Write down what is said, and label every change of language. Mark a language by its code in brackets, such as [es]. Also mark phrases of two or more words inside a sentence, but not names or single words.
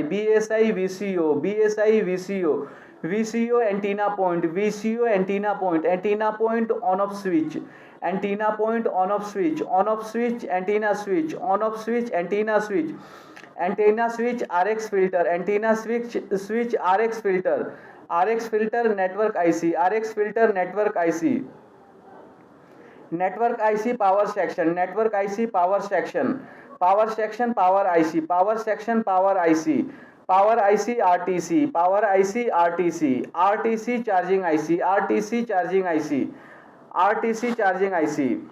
[en] BSI VCO. BSI VCO. VCO antenna point. VCO antenna point. Antenna point on off switch. Antenna point on off switch. On off switch antenna switch. On off switch antenna switch. antenna switch RX filter, एंटीना switch RX filter network IC, RX filter network IC, network IC power section, network IC power section, power section power IC, power section power IC, power IC RTC, power IC RTC, RTC charging IC, RTC charging IC, RTC charging IC,